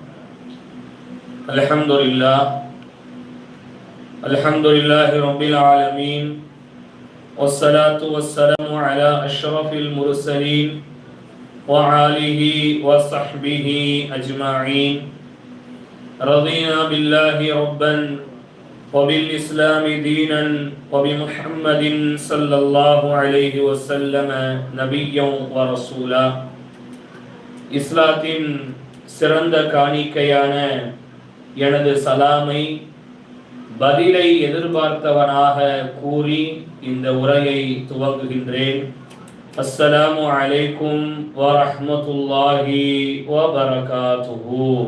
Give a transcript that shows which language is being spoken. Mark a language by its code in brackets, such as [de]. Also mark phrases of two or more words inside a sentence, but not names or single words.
[ar] الحمد لله رب العالمين والصلاة والسلام على أشرف المرسلين وآله وصحبه أجمعين. رضينا بالله ربا وبالإسلام دينا وبمحمد صلى الله عليه وسلم نبيا ورسولا. [ta] இஸ்லாத்தின் சிறந்த காணிக்கையான எனது சலாமை பதிலை எதிர்பார்த்தவனாக கூறி இந்த உரையை துவங்குகின்றேன். [ar] السلام عليكم ورحمة الله وبركاته.